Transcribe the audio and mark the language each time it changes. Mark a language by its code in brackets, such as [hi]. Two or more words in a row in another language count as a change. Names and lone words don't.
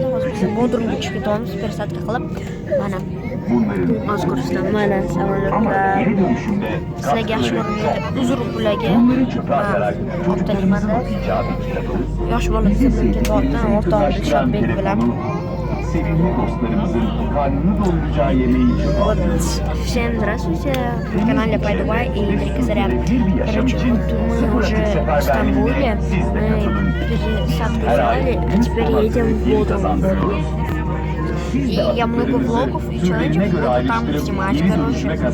[uz] Hozir biz Bodrumga chiqib ketamiz persadka qilib. Mana mazkur mana samolyotlar sizlarga yaxshi ko'rinadi. Uzr bularga optalimanda yosh bola bilan ketyapti. O'rtog'im Shodbek bilan [tr] sevimli dostlarımızın karnını doyuracağı yemeği [ru] Вот, всем здравствуйте, на канале Pay Dubai и Трикозаря. Короче, вот мы уже в Стамбуле, мы пересадку сделали, а теперь едем в Бодрум. И я много влогов и челленджев буду там снимать, короче.